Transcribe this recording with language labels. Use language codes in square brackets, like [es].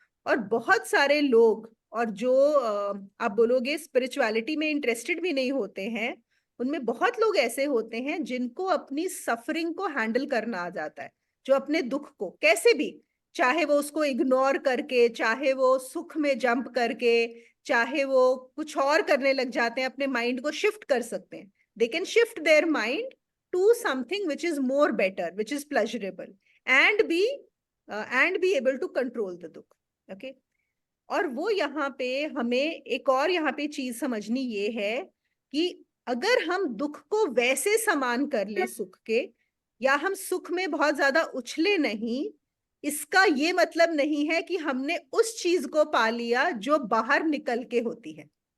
[hi] और बहुत सारे लोग, और जो आप बोलोगे स्पिरिचुअलिटी में इंटरेस्टेड भी नहीं होते हैं, उनमें बहुत लोग ऐसे होते हैं जिनको अपनी सफरिंग को हैंडल करना आ जाता है, जो अपने दुख को कैसे भी, चाहे वो उसको इग्नोर करके, चाहे वो सुख में जंप करके, चाहे वो कुछ और करने लग जाते हैं, अपने माइंड को शिफ्ट कर सकते हैं। [en] They can shift their mind to something which is more better, which is pleasurable, and be able to control the dukh. Okay? [hi] और वो यहाँ पे हमें एक और यहाँ पे चीज समझनी ये है कि अगर हम दुख को वैसे समान कर ले सुख के, या हम सुख में बहुत ज्यादा उछले नहीं, इसका ये मतलब नहीं है कि हमने उस चीज को पा लिया जो बाहर निकल के होती है।